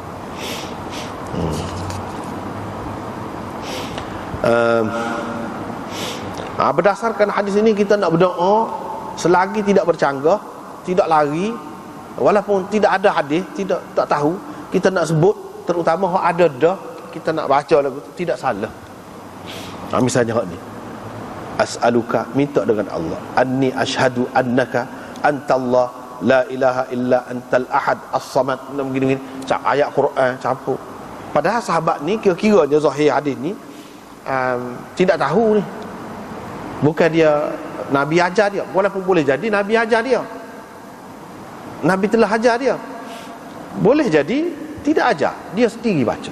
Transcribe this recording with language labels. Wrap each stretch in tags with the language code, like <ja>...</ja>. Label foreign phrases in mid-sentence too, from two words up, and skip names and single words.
<ms>Berdasarkan hadis ini kita nak berdoa selagi tidak bercanggah, tidak lari, walaupun tidak ada hadis, tak tahu, kita nak sebut, terutama hak ada dah, kita nak baca lagu tu, tidak salah. Misalnya hak ni, as'aluka, minta dengan Allah,</ms> <ar>أني أشهد أنك أنت الله لا إله إلا أنت الأحد الصمد,</ar> <ms>begini-begini, ayat Quran campur. Padahal sahabat ni kira-kiranya zahir hadis ni tidak tahu ni, bukan dia Nabi ajar dia, walaupun boleh jadi Nabi ajar dia, Nabi telah ajar dia, boleh jadi tidak ajar, dia sendiri baca.</ms>